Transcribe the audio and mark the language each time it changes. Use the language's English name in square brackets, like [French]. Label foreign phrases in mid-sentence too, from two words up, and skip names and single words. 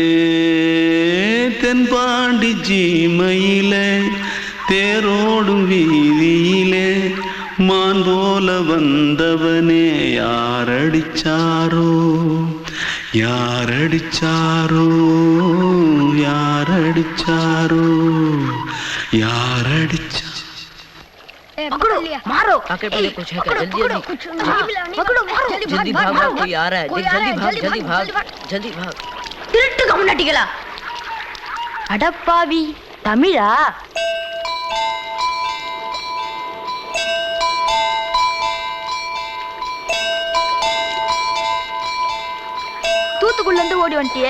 [Tamil] தென்பாண்டி சீமையிலே தேரோடும் வீதியிலே மான் போல வந்தவனே யாரடிச்சாரோ யாரடிச்சாரோ யாரடிச்சாரோ யாரடிச்சா. [Hindi] मारो आके पहले कुछ है क्या? जल्दी जल्दी पकड़ो मारो जल्दी भाग भाग कोई आ रहा है देख जल्दी भाग [Tamil] திருட்டு கம்முனட்டிகளா அடப்பாவி தமிழா தூத்துக்குள்ள இருந்து ஓடி வந்துட்டியா?